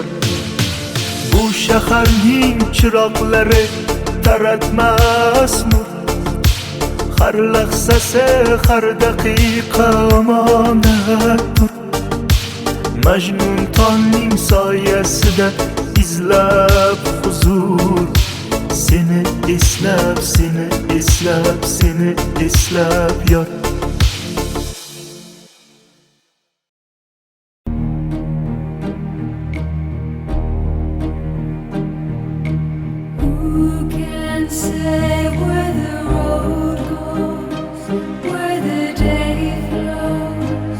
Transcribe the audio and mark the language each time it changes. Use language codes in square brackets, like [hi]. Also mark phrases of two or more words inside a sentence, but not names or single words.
[uz] Bu shaharning chiroqlari taratmas nur, har lahzasi, har daqiqa omonatdir. Majnun tongning soyasida izlab huzur, seni eslab, seni eslab, seni eslab yor. [en] Who can say where the road goes, where the day flows?